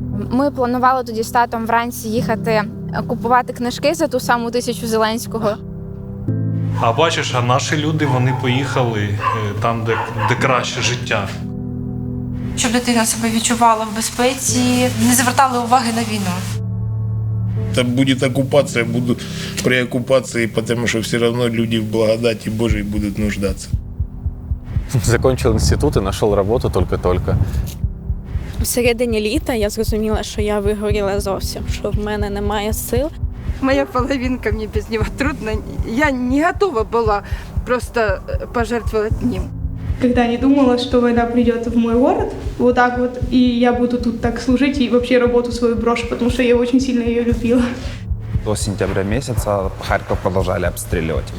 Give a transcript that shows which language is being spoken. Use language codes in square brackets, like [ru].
[uk] Ми планували тоді з татом вранці їхати купувати книжки за ту саму 1000 Зеленського. А бачиш, а наші люди, вони поїхали там, де краще життя. Щоб дитина себе відчувала в безпеці, не звертали уваги на війну. [ru] Это будет оккупация, буду при оккупации, потому что все равно люди в благодати Божией будут нуждаться. Закончил институт и нашел работу только-только. [uk] В середині літа я зрозуміла, що я вигоріла зовсім, що в мене немає сил. [ru] Моя половинка, мне без него трудно. Я не готова была просто пожертвовать ним. Когда не думала, что война придет в мой город, вот так вот, и я буду тут так служить, и вообще работу свою брошу, потому что я очень сильно ее любила. До сентября месяца Харьков продолжали обстреливать.